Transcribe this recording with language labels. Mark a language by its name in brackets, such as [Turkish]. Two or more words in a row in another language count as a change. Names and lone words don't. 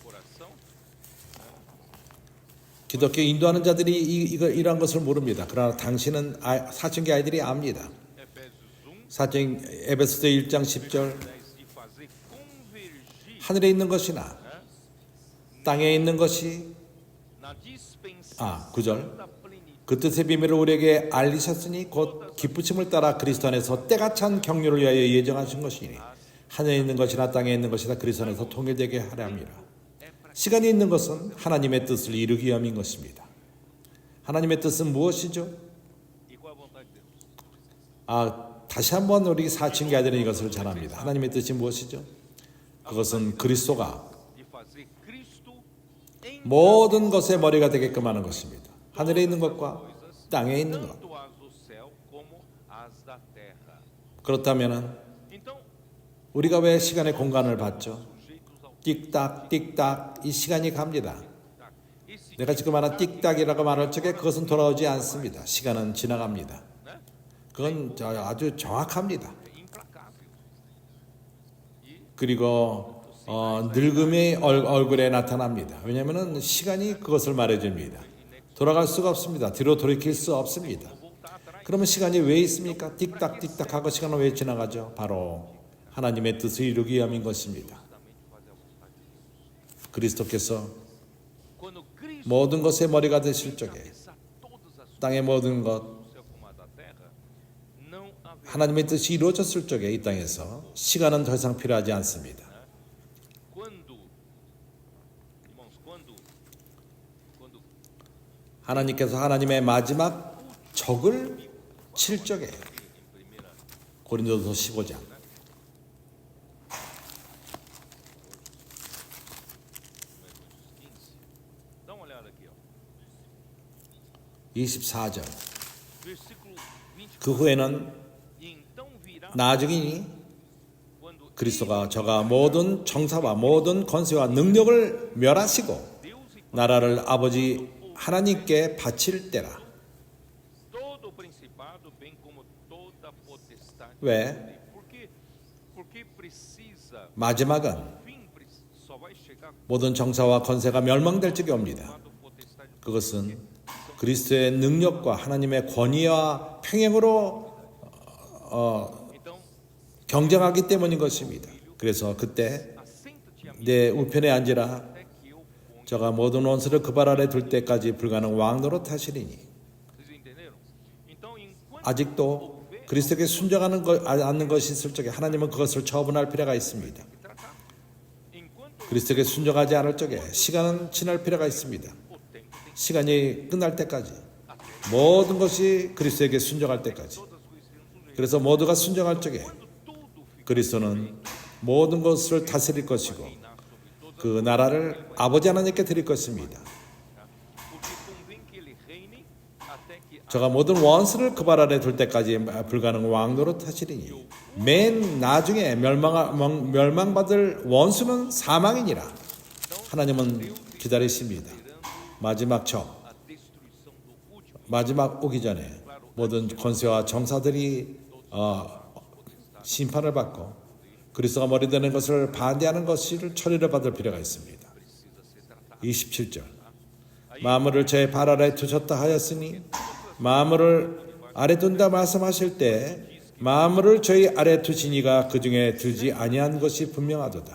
[Korean] 기독교 인도하는 자들이 이러한 것을 모릅니다. 그러나 당신은 사춘기 아이들이 압니다. 에베소서 1장 10절 하늘에 있는 것이나 땅에 있는 것이 [Portuguese] na dispensação [Korean] 9절 [Portuguese] da plenitude [Korean] 그 뜻의 비밀을 우리에게 알리셨으니 곧 기쁘심을 따라 그리스도 안에서 때가 찬 경륜을 위하여 예정하신 것이니 하늘에 있는 것이나 땅에 있는 것이나 그리스도 안에서 통일되게 하려 함이라. 시간이 있는 것은 하나님의 뜻을 이루기 위함인 것입니다. 하나님의 뜻은 무엇이죠? [Portuguese] e qual a vontade de Deus? [Korean] 다시 한번 우리 사춘기 아들은 이것을 전합니다. 하나님의 뜻이 무엇이죠? 그것은 그리스도가 [Portuguese] De fazer Cristo em [Korean] 모든 것의 머리가 되게끔 하는 것입니다. 하늘에 있는 것과 땅에 있는 것. [Portuguese] tanto as do céu como as da terra. [Korean] 그렇다면 [Portuguese] Então, [Korean] 우리가 왜 시간의 공간을 받죠? [Portuguese] sujeitos ao [Korean] 띡딱 띡딱 이 시간이 갑니다. [Portuguese] tic-tac. Esse [Korean] 내가 지금 말한 띡딱이라고 말할 적에 그것은 돌아오지 않습니다. 시간은 지나갑니다. [Portuguese] né, [Korean] 그건 아주 정확합니다. [Portuguese] é implacável. [Korean] 그리고 늙음이 얼굴에 나타납니다. 왜냐하면 시간이 그것을 말해줍니다. 돌아갈 수가 없습니다. 뒤로 돌이킬 수 없습니다. [Portuguese] Voltar atrás. [Korean] 그러면 시간이 왜 있습니까? 띡딱 띡딱 하고 시간은 왜 지나가죠? 바로 하나님의 뜻을 이루기 위함인 것입니다. [Portuguese] Justamente fazer a vontade de Deus. [Korean] 그리스도께서 [Portuguese] Quando Cristo [Korean] 모든 것의 머리가 되실 적에 [Portuguese] cabeça todas as [Korean] 땅의 모든 것 [Portuguese] do céu como a da terra, não haverá [Korean] 하나님의 뜻이 이루어졌을 적에 이 땅에서 시간은 더 이상 필요하지 않습니다. [Portuguese] quando, irmãos, quando [Korean] 하나님께서 하나님의 마지막 적을 칠 적에 [Portuguese] em primeira [Korean] 고린도서 15장 [Portuguese] dá uma olhada aqui, ó. [Korean] 24절 [Portuguese] Versículo 24. [Korean] 그 후에는 [Portuguese] E então virá [Korean] 나중이니 [Portuguese] quando [Korean] 그리스도가 저가 모든 정사와 모든 권세와 능력을 멸하시고 [Portuguese] Deus e [Korean] 나라를 아버지 하나님께 바칠 때라. [Portuguese] todo o principado, bem como toda a potestade. [Korean] 왜? [Portuguese] Porque precisa, [Korean] 마지막은 [Portuguese] o fim só vai chegar [Korean] 모든 정사와 권세가 멸망될 적이 옵니다. [Portuguese] quando a potestade [Korean] 그것은 그리스도의 능력과 하나님의 권위와 평행으로 [Portuguese] Então, [Korean] 경쟁하기 때문인 것입니다. 그래서 그때 [Portuguese] assenta-te a mim [Korean] 내 우편에 앉으라. [Portuguese] até que eu ponha. [Korean] 저가 모든 원수를 그 발 아래 둘 때까지 불가능 왕노릇 하시리니. [Portuguese] Vocês entenderam? Então, enquanto [Korean] 아직도 그리스도께 순종하는 않는 것이 있을 적에 하나님은 그것을 처분할 필요가 있습니다. [Portuguese] tratar, enquanto [Korean] 그리스도께 순종하지 않을 적에 시간은 지날 필요가 있습니다. [Portuguese] o tempo tem [Korean] 시간이 끝날 때까지 모든 것이 그리스도에게 순종할 때까지. [Portuguese] todas as coisas serão sujeitas. [Korean] 그래서 모두가 순종할 적에 [Portuguese] Quando tudo ficar [Korean] 그리스도는 모든 것을 다스릴 것이고 [Portuguese] reinar sobre todas, [Korean] 그 나라를 아버지 하나님께 드릴 것입니다. [Portuguese] porque convém que ele reine até que [Korean] 저가 모든 원수를 그 발 아래 둘 때까지 불가능 왕노릇 하시리니 맨 나중에 멸망받을 원수는 사망이니라. 하나님은 기다리십니다. 마지막 적 [Portuguese] a destruição do último. [Korean] 마지막 오기 전에 모든 권세와 정사들이 심판을 받고 그리스도가 머리 되는 것을 반대하는 것을 처리를 받을 필요가 있습니다. 27절 마물을 제 발 아래 두셨다 하였으니 마물을 아래 둔다 말씀하실 때 마물을 저희 아래 두신 이가 그 중에 들지 아니한 것이 분명하도다.